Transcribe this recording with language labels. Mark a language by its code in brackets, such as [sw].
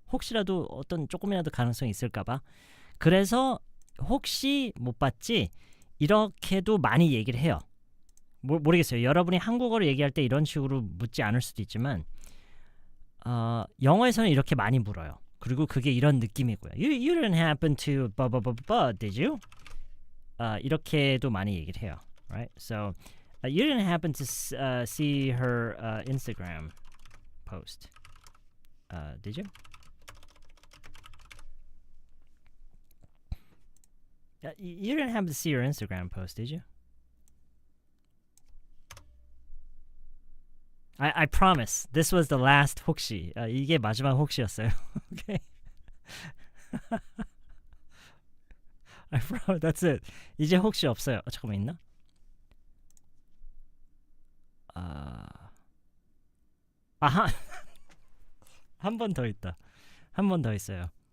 [ko] 혹시라도 어떤 조금이라도 가능성이 있을까 봐. 그래서 혹시 못 봤지? 이렇게도 많이 얘기를 해요. 모르겠어요. 여러분이 한국어를 얘기할 때 이런 식으로 묻지 않을 수도 있지만 영어에서는 이렇게 많이 물어요. 그리고 그게 이런 느낌이고요. [en] You didn't happen to did you? [ko] 이렇게도 많이 얘기를 해요. [en] Right? So you didn't happen to see her Instagram post, did you? You didn't happen to see her Instagram post, did you? I promise this was the last 혹시. [ko] 이게 마지막 혹시였어요. [en] Okay. I promise that's it. [ko] 이제 혹시 없어요. 잠깐만 있나? 아하. 한 번 더 있다. 한 번 더 있어요.